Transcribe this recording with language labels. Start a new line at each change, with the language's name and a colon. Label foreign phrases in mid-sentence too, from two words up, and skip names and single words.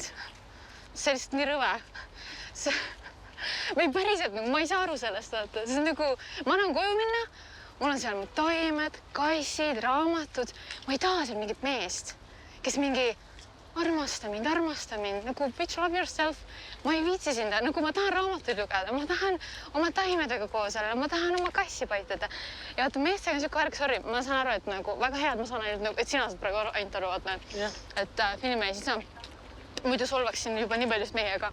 Estonian: See on lihtsalt nii rõve. Või päriselt, ma ei saa aru sellest, vaata. See on nagu, ma lähen koju minna, mul on seal taimed, kassid, raamatud. Ma ei taha seal mingit meest, kes mingi, armasta mind, nagu
English: bitch, love yourself.
Estonian: Ma ei viitsi sind, nagu ma tahan raamatuid lugeda, ma tahan oma taimedega koos olla, ma tahan oma kassi paitada. Ja vaata, meestega on siuke arg, sorry, ma saan aru, et nagu väga hea, et ma saan ainult, et sina saad praegu ainult aru, vaata, et filmimees, muidu solvaksin juba nii paljust meiega.